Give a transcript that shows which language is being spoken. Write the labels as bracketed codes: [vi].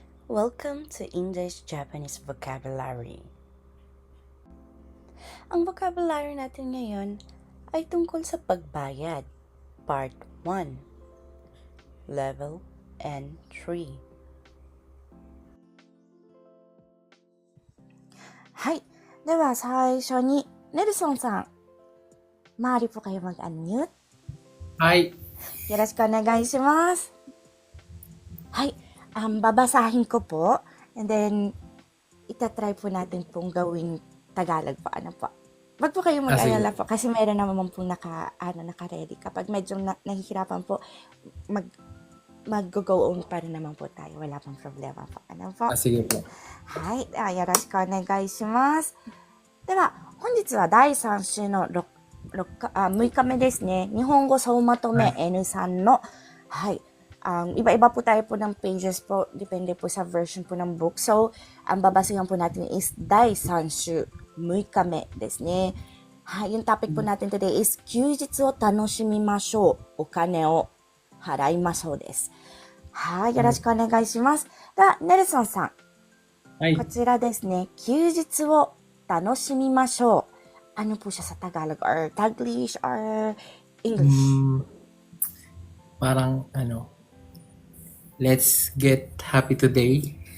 [en] Welcome to English-Japanese Vocabulary. [tl] Ang vocabulary natin ngayon ay tungkol sa pagbayad, Part 1, Level N3. [ja] はい。では最初に、ネルソンさん、周り [tl] po kayo mag-unmute. [ja] Hi. よろしくお願いします。 [tl] はい。Babasahin ko po. [en] And then, [tl] itatry po natin pong gawing Tagalog po. Ano po? Wag po kayo mag-alala po kasi meron naman po naka-ready. Kapag medyo nahihirapan po, mag-go on pa rin naman po tayo. Wala pang problema po. Ano po? Sige po. [ja] はい。では、よろしくお願いします。では、本日は第3週の6日目ですね。日本語総まとめ N3 の、はい。 [tl] Iba-iba po tayo po ng pages po. Depende po sa version po ng book. So, ang babasihan po natin is [ja] 第3週6日目ですね。 [tl] はい。yung topic po natin today is [ja] 休日を楽しみましょう。お金を払いましょうです。はい。よろしくお願いします。では、ネルソンさん。はい。こちらですね。休日を楽しみましょう。 [tl] Ano po siya sa Tagalog or Taglish or English? [en] Parang let's get happy today.